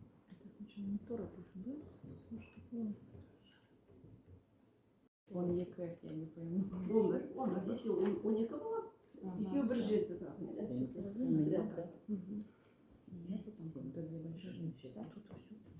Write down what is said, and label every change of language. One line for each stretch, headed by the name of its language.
Russian: Это сначала монитора пишем, да? Ну что такое? 12, я не пойму.
Kazakh: 11,
Russian: если
Kazakh: 12 болады, екеуі бір жерде тұрады. Стрелкасы.
Russian: Нет, там когда две большие часа, тут все.